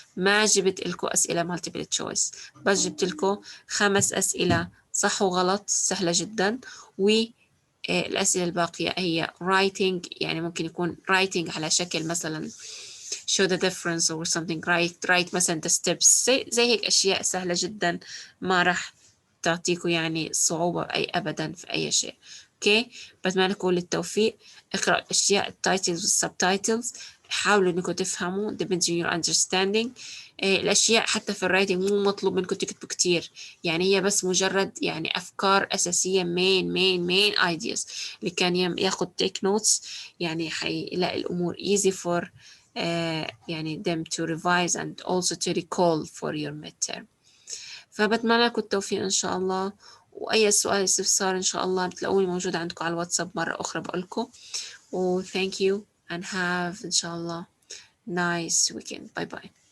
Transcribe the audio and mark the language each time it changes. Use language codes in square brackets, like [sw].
[ar] ما جبت لكم أسئلة multiple choice، بس جبت لكم 5 أسئلة صح وغلط سهلة جدا، والأسئلة الباقية هي writing، يعني ممكن يكون writing على شكل مثلا [en] show the difference or something. [ar] write مثلا the steps، زي هيك أشياء سهلة جدا ما راح تعطيكم يعني صعوبة أبدا في أي شيء. اوكي، بتمنى لكم التوفيق. اقرأوا الأشياء التايتلز والسبتايتلز، حاولوا انكم تفهموا [en] depends on your understanding. [ar] الأشياء حتى في الرايتنج مو مطلوب منكم تكتبوا كتير، يعني هي بس مجرد يعني أفكار أساسية main ideas. اللي كان ياخد take notes يعني حيلاقي الأمور [en] easy for يعني them to revise and also to recall for your midterm. [ar] فبتمنى لكم التوفيق إن شاء الله، وأي سؤال استفسار إن شاء الله بتلاقوني موجودة عندكم على الواتساب مرة أخرى بقولكم. [en] و thank you and have إن شاء الله nice weekend. [ar] باي باي.